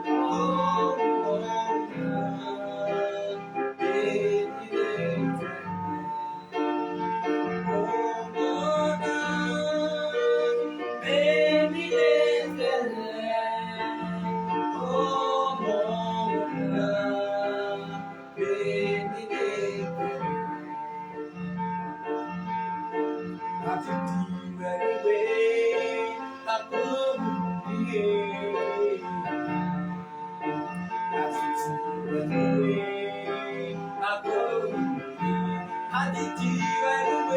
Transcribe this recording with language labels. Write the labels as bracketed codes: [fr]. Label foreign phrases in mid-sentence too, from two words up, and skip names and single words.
[en] Oh, Mona, baby, they can get. Oh, Mona, baby, they can get. Oh, Mona, baby, they can get. [yo] Láti di ẹ̀rùwé àkóhùnbíyé. Láti di ẹ̀rùwé àkóhùnbíyé. Láti di ẹ̀rùwé.